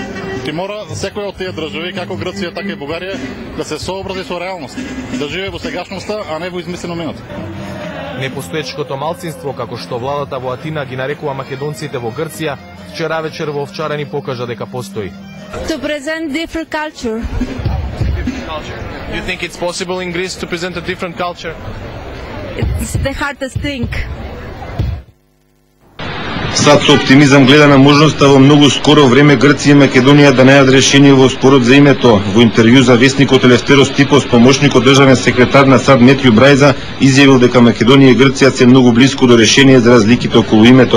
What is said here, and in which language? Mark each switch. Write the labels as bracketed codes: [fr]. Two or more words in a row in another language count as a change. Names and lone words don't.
[mk] Ти мора секој од тие држави, како Грција, така и Бугарија, да се сообрази со реалност, да живее во сегашноста, а не во измислено минато. Непостоечкото малцинство, како што владата во Атина ги нарекува македонците во Грција, вчера вечер во Овчарани покажа дека постои. [en] To present different culture. You think it's possible in Greece to present a different culture? It's the hardest thing. [mk] САД со оптимизам гледа на можноста во многу скоро време Грција и Македонија да најдат решение во спорот за името. Во интервју за весникот Елефтерос Типос, помошникот државен секретар на САД Метју Брајза изјавил дека Македонија и Грција се многу блиску до решение за разликите околу името.